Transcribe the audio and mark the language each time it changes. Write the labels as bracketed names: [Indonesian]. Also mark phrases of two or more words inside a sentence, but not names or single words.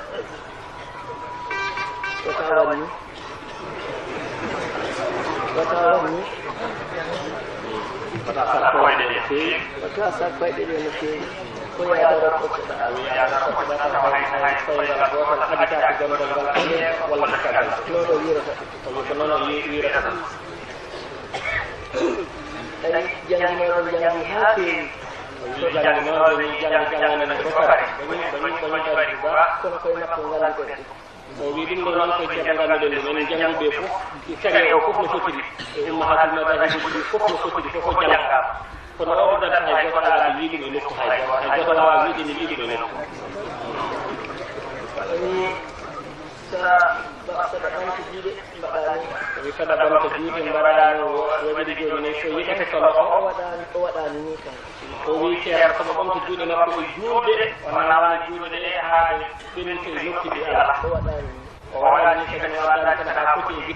[Fula] wata sarkoyɗe no feewi wata sarkoyɗe ɗe no feewi ko yaadaro kokkoɗa yaadaro kokkoɗa taw hay fayral gotal haɗitaki gandal ngal ane walla ko caggal noon o wirata tawi ko noon o wirata ay janginoɗon jangi haa feewi so jangi noon ni jangi jangane ko pare bañi bari ba kono koye makko ngalliten o wi ɗum ɗo noon koye ceerno nganduɗen ɗum enen janguɓe fof cague o fof no fotiri e [Arabic] ummahatul madahibuji [Fula] fof no fotiri fof o jangama kono o ɗaɗata hay goto alaɓe wiiɗum e nokku hay goto wawa wiide ne wiiɗum e nokku wi saɗa ɓamta juuɗe mbaɗani wi saɗa ɓamta juuɗe mbaɗano waɗiɗi joni nayi so yiɗata so loxo o waɗani ni kam o wi ceerno somo ɓamta juuɗe makko e juuɗe o nawani juuɗe ɗe haade ɓeninte e nokkude ala o waɗani kadi waddani tan ha foti e